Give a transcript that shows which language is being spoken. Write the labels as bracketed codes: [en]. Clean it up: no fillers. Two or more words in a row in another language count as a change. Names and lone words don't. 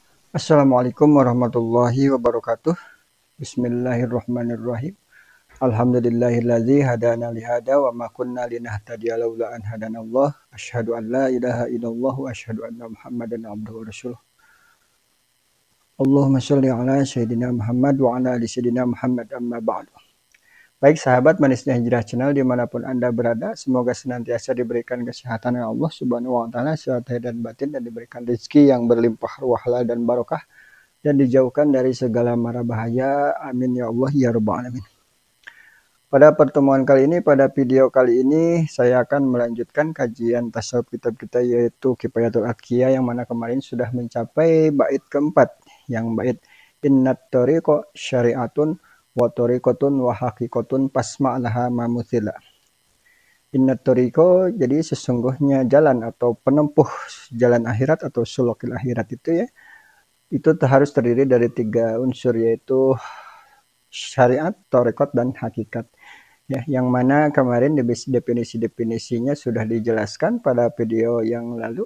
[ar] السلام عليكم ورحمة الله وبركاته. بسم الله الرحمن الرحيم. الحمد لله الذي هدانا لهذا وما كنا لنهتدي لولا أن هدانا الله. أشهد أن لا إله إلا الله وأشهد أن محمدا عبده ورسوله. اللهم صل على سيدنا محمد وعلى آل سيدنا محمد أما بعد. [id] Baik sahabat Manisnya Hijrah Channel dimanapun Anda berada, semoga senantiasa diberikan kesehatan oleh Allah [ar] سبحانه وتعالى, [id] sehat dan batin, dan diberikan rezeki yang berlimpah ruah halal dan barokah, dan dijauhkan dari segala mara bahaya. [ar] آمين يا الله يا رب العالمين. [id] Pada pertemuan kali ini, pada video kali ini, saya akan melanjutkan kajian tasawuf kitab kita, yaitu Kifayatul Atqiyah, yang mana kemarin sudah mencapai bait keempat, yang bait [ar] إن الطريق شريعة وطريقة وحقيقة فاسمع لها ما مثلا. إن الطريق, [id] jadi sesungguhnya jalan atau penempuh jalan akhirat atau [ar] سلوك الآخرة [id] itu ya, itu harus terdiri dari 3 unsur, yaitu syariat, thariqat, dan hakikat. Ya, yang mana kemarin definisi-definisinya sudah dijelaskan pada video yang lalu.